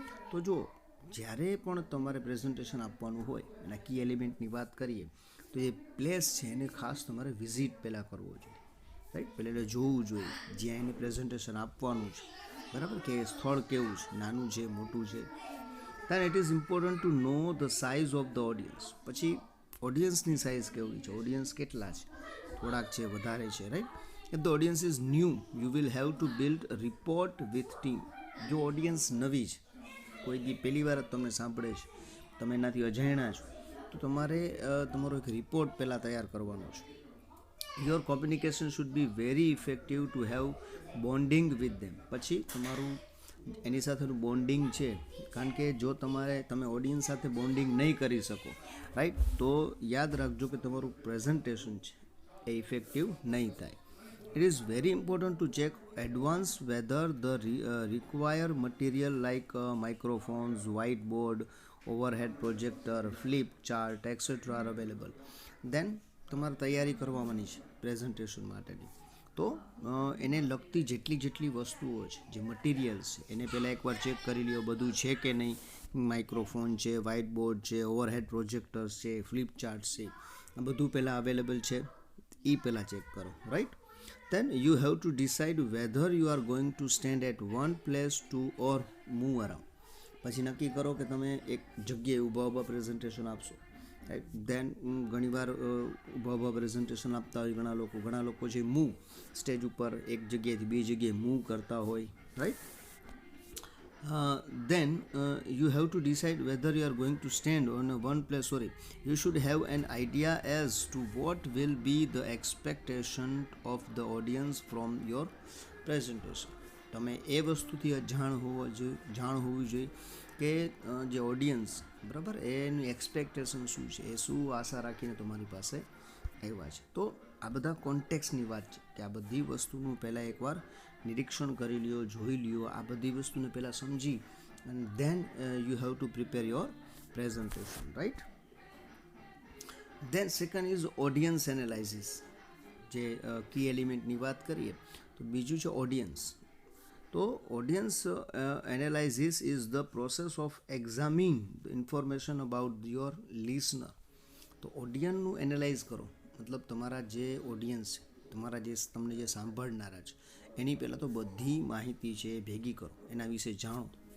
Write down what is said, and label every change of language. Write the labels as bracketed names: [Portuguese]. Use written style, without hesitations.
[Gujarati] તો જો જ્યારે પણ તમારે પ્રેઝન્ટેશન આપવાનું હોય એના કી એલિમેન્ટની વાત કરીએ તો એ પ્લેસ છે એને ખાસ તમારે વિઝિટ પહેલાં કરવો જોઈએ, રાઈટ. પહેલાં એટલે જોવું જોઈએ જ્યાં એને પ્રેઝન્ટેશન આપવાનું છે, બરાબર, કે સ્થળ કેવું છે, નાનું છે, મોટું છે. [English] then it is important to know the size of the audience. [Gujarati] પછી ઓડિયન્સની સાઇઝ કેવી છે, ઓડિયન્સ કેટલા છે, થોડાક છે, વધારે છે, right. [English] if the audience is new you will have to build a report with team. [Gujarati] જો ઓડિયન્સ નવી છે, કોઈ દી પહેલી વાર જ તમને સાંભળે છે, તમે એનાથી અજાણ્યા છો, તો તમારે તમારો એક રિપોર્ટ પહેલાં તૈયાર કરવાનો છે. [English] Your communication should be very effective to have bonding with them. [Gujarati] પછી તમારું એની સાથેનું બોન્ડિંગ છે, કારણ કે જો તમે ઓડિયન્સ સાથે બોન્ડિંગ નહીં કરી શકો, રાઈટ, તો યાદ રાખજો કે તમારું પ્રેઝન્ટેશન છે એ ઇફેક્ટિવ નહીં થાય. [English] It is very important to check advance whether the required material like microphones, whiteboard, overhead projector, flip chart, etc. are available. [Gujarati] Then તમારે તૈયારી કરવાની છે પ્રેઝન્ટેશન માટેની. તો એને લગતી જેટલી વસ્તુઓ છે, જે મટીરિયલ્સ છે, એને પહેલાં એકવાર ચેક કરી લ્યો બધું છે કે નહીં. માઇક્રોફોન છે, વ્હાઇટ બોર્ડ છે, ઓવરહેડ પ્રોજેક્ટર્સ છે, ફ્લિપ ચાર્ટ્સ છે, આ બધું પહેલાં અવેલેબલ છે એ પહેલાં ચેક કરો, right. [English] Then you have to decide whether you are going to stand at one place to or move around. [Gujarati] પછી નક્કી કરો કે તમે એક જગ્યાએ ઊભા પ્રેઝન્ટેશન આપશો, રાઈટ. ધેન ઘણીવાર ઊભા પ્રેઝન્ટેશન આપતા હોય ઘણા લોકો છે મૂવ સ્ટેજ ઉપર એક જગ્યાએથી બીજી જગ્યાએ મૂવ કરતા હોય, right. [English] Then you have to decide whether you are going to stand on one place. You should have an idea as to what will be the expectation of the audience from your presentation. [Gujarati] તમે એ વસ્તુથી જાણ હોવી જોઈએ કે જે audience, બરાબર, એનું expectation શું છે, એ શું આશા રાખીને તમારી પાસે આવ્યા છે. તો આ બધા કોન્ટેક્સ્ટની વાત છે કે આ બધી વસ્તુનું પહેલાં એકવાર નિરીક્ષણ કરી લ્યો, જોઈ લ્યો, આ બધી વસ્તુને પહેલાં સમજી [English] and then you have to prepare your presentation, right. Then second is audience analysis. [Gujarati] જે કી એલિમેન્ટની વાત કરીએ તો બીજું છે ઓડિયન્સ. [English] તો audience analysis is the process of examining the information about your listener. [Gujarati] તો ઓડિયન્સનું એનાલાઇઝ કરો, મતલબ તમારા જે ઓડિયન્સ છે, તમારા જે તમને જે સાંભળનારા છે, એની પહેલાં તો બધી માહિતી છે એ ભેગી કરો, એના વિશે જાણો.